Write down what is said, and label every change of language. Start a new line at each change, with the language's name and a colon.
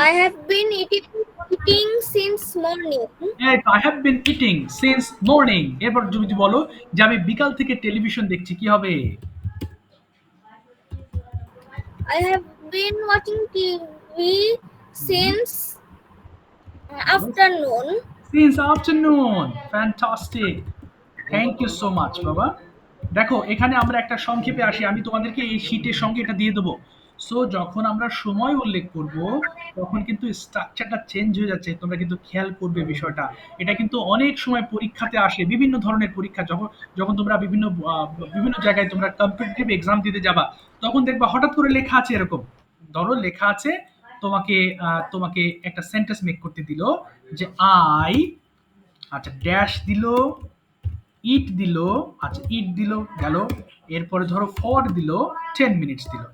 English: I have been eating since morning. I have been eating since morning.
Bangla: এরপর যদি বলো যে আমি বিকাল থেকে টেলিভিশন দেখছি, কি হবে?
English: I have been watching TV since afternoon. Since afternoon. Fantastic, thank you so much বাবা।
Bangla: দেখো এখানে আমরা একটা সংক্ষেপে আসি, আমি তোমাদেরকে এই শীটের সঙ্গে এটা দিয়ে দেবো। সো যখন আমরা সময় উল্লেখ করব তখন কিন্তু স্ট্রাকচারটা চেঞ্জ হয়ে যাচ্ছে, তোমরা কিন্তু খেয়াল করবে বিষয়টা। এটা কিন্তু অনেক সময় পরীক্ষাতে আসে, বিভিন্ন ধরনের পরীক্ষা, যখন যখন তোমরা বিভিন্ন জায়গায় তোমরা কম্পিটিটিভ এক্সাম দিতে যাবা, তখন দেখবা হঠাৎ করে লেখা আছে এরকম, ধরো লেখা আছে তোমাকে তোমাকে একটা সেন্টেন্স মেক করতে দিল যে আই, আচ্ছা ড্যাশ দিল, ইট দিল, আচ্ছা ইট দিল গেল, এরপরে ধরো ফর দিল, 10 মিনিটস দিল।